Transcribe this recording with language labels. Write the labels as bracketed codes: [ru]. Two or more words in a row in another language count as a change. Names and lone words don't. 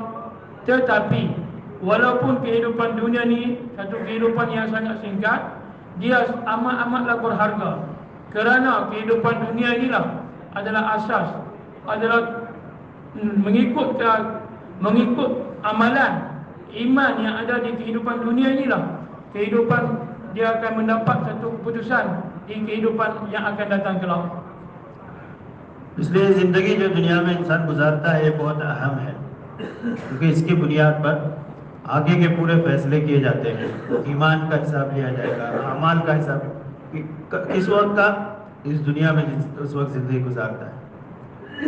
[ms] Tetapi walaupun kehidupan dunia ni satu kehidupan yang sangat singkat, dia amat-amatlah berharga, kerana kehidupan dunia inilah adalah asas, adalah mengikut amalan iman yang ada di kehidupan dunia inilah kehidupan dia akan mendapat satu keputusan di kehidupan yang akan datang kelak. [ur] اس لیے زندگی جو دنیا میں انسان گزارتا ہے یہ بہت اہم ہے، کیونکہ اس کی بنیاد پر آگے کے پورے فیصلے کیے جاتے ہیں، ایمان کا حساب لیا جائے گا، اعمال کا حساب، کس وقت کا، اس دنیا میں اس وقت زندگی گزارتا ہے۔